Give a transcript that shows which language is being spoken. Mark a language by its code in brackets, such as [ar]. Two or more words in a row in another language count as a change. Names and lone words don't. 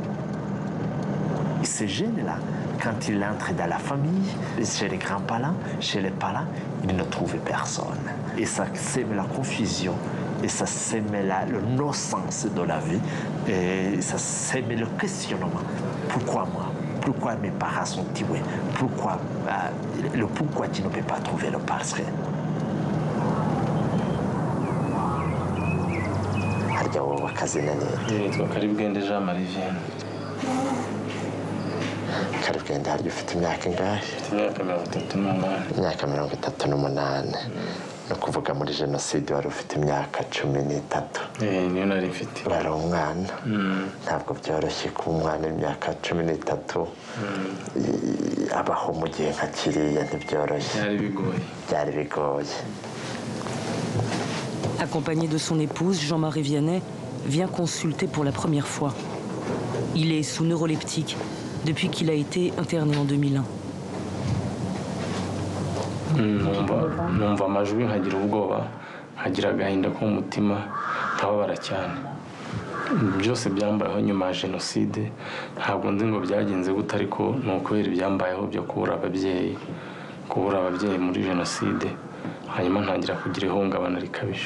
[fr] Ces jeunes-là, quand ils entrent dans la famille, chez les grands-parents, chez les parents, ils ne trouvent personne. Et ça sème la confusion, et ça sème le non-sens de la vie, et ça sème le questionnement. Pourquoi moi? Pourquoi mes parents sont tués? Pourquoi le pourquoi tu ne peux pas trouver le parce que? [rw] Harya wowe akazina ninde? Yitwa Karibwende Jean Marie Vienne. Karibwende harya ufite imyaka ingahe? Imyaka 38. Imyaka 38. Ni ukuvuga muri jenoside wari ufite imyaka 13. Niyo nari mfite. Wari umwana. Ntabwo byoroshye kuba umwana w'imyaka 13 abaho mu gihe nka kiriya ntibyoroshye. Byari bigoye. [fr] Accompagné de son épouse, Jean-Marie Vianney vient consulter pour la première fois. Il est sous neuroleptique depuis qu'il a été interné en 2001. [rw] Numva amajwi nkagira ubwoba, nkagira agahinda ko mu mutima, nkababara cyane. Byose byambayeho nyuma ya jenoside, ntabwo nzi ngo byagenze gute ariko ni ukubera ibyambayeho byo kubura ababyeyi muri jenoside, hanyuma ntangira kugira ihungabana rikabije.